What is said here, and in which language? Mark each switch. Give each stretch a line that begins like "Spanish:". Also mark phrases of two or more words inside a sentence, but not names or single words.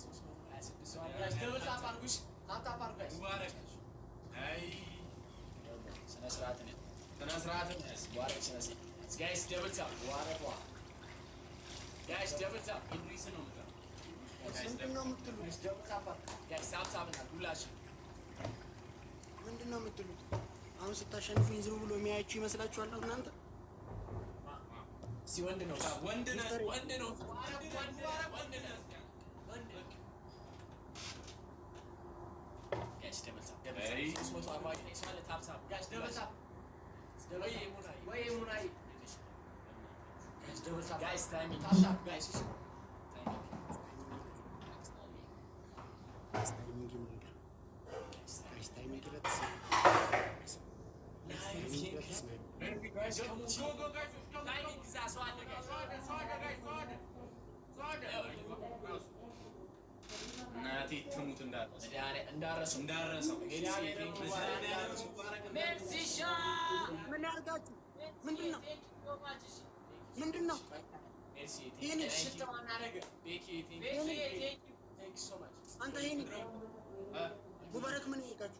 Amharic: 326 ሰው አለ።
English: double tap
Amharic: አድርጉሽ። ታፕ አድርጉ guys. ሙባረክ አይ ስነ ስርዓት ነው። ስነ ስርዓት
English: ሙባረክ
Amharic: ስነ ስርዓት
English: guys double tap ሙባረክ guys double tap
Amharic: እንድሪስን ነው የምጠራው ምንድን ነው የምትሉት?
English: double tap
Amharic: አድርጉ
English: guys tap tap
Amharic: እና ሁላችን ምንድን ነው የምትሉት? አሁን ስታሸንፉኝ ዝም ብሎ የሚያያችሁ ይመስላችኋል እናንተ? si ወንድ ነው ወንድ ነህ ወንድ ነው
English: guys double tap Hey. 340 ሰው አለ። tap tap guys double tap
Amharic: ወይ ሙናይ
English: guys double tap guys timing tap tap guys timing
Amharic: ታይሚንግ ይሞላል።
English: guys timing
Amharic: ይረጥስ
English: guys come on go guys timing is as well guys
Amharic: እናቴ ትሙት እንዳረሰው እንዳረሰው ምን ያርጋችሁ? ምንድን ነው ምንድን ነው ይሄን አንተ ይሄን ሙባረክ ምን ይልካችሁ?